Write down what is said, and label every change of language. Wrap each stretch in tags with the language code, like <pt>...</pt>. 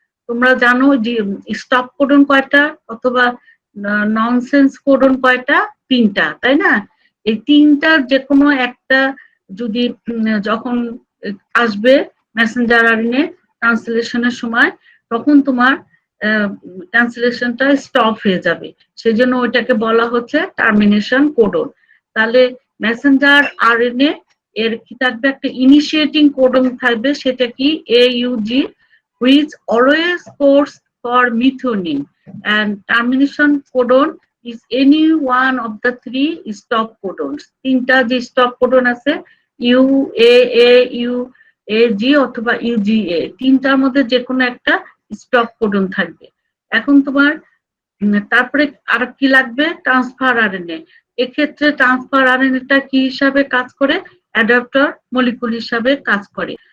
<bn>তোমরা জানো যে স্টপ কোডন কয়টা অথবা ননসেন্স কোডন কয়টা, তিনটা, তাই না? এই তিনটার যে কোনো একটা যদি যখন আসবে মেসেঞ্জার আরএনএ ট্রান্সলেশনের সময়, তখন তোমার ট্রান্সলেশনটা স্টপ হয়ে যাবে, সেজন্য ওইটাকে বলা হচ্ছে টার্মিনেশন কোডন। তাহলে মেসেঞ্জার আরএনএ এর কি থাকবে, একটা ইনিশিয়েটিং কোডন থাকবে, সেটা কি AUG</bn> <en>which always codes for methionine, and termination codon is any one of the three stop codons.</en> <bn>তিনটা যে স্টপ কোডন আছে UAA, UAG অথবা UGA, তিনটার মধ্যে যে কোনো একটা স্টপ কোডন থাকবে। এখন তোমার তারপরে আর কি লাগবে, ট্রান্সফার আরএনএ। এক্ষেত্রে ট্রান্সফার আরএনএটা কি হিসাবে কাজ করে, অ্যাডাপ্টার মলিকুল হিসাবে কাজ করে।</bn>